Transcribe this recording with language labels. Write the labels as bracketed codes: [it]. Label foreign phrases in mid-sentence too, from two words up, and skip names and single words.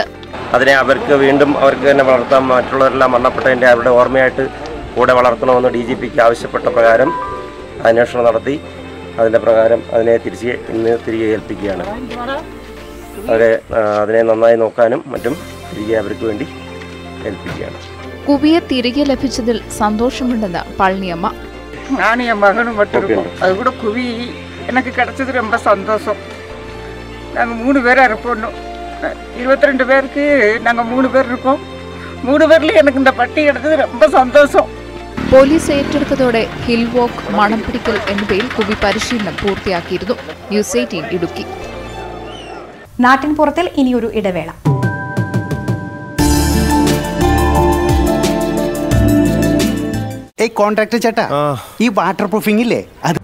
[ml] അതിനെ വീണ്ടും അവർക്ക് തന്നെ വളർത്താൻ, മറ്റുള്ളവരെല്ലാം മരണപ്പെട്ടതിൻ്റെ അവരുടെ ഓർമ്മയായിട്ട് കൂടെ വളർത്തണമെന്ന് DGPക്ക് ആവശ്യപ്പെട്ട പ്രകാരം അന്വേഷണം നടത്തി അതിൻ്റെ പ്രകാരം അതിനെ തിരികെ ഏൽപ്പിക്കുകയാണ്. അതിനെ നന്നായി നോക്കാനും മറ്റും തിരികെ അവർക്ക് വേണ്ടി ഏൽപ്പിക്കുകയാണ്. കുവിയെ തിരികെ ലഭിച്ചതിൽ സന്തോഷമുണ്ടെന്ന് പളനിയമ്മ. [ta] நான் என் மகனும் மட்டும் இருக்கோம். அது கூட குவி எனக்கு கிடைச்சது ரொம்ப சந்தோஷம். நாங்கள் 3 பேராக இருப்போம். 22 பேருக்கு நாங்கள் 3 பேர் இருக்கோம். 3 பேர்லேயும் எனக்கு இந்த பட்டி கிடைச்சது ரொம்ப சந்தோஷம். [ml] പോലീസ് ഏറ്റെടുത്തതോടെ [en] hill walk, [ml] മണം പിടിക്കൽ എന്നിവയിൽ കുവി പരിശീലനം പൂർത്തിയാക്കിയിരുന്നു. ന്യൂസ് 18 ഇടുക്കി. നാട്ടിൻപുറത്തിൽ ഇനിയൊരു ഇടവേള. കോൺട്രാക്ടർ ചേട്ടാ, ഈ [en] water proofing [ml] ഇല്ലേ, അത്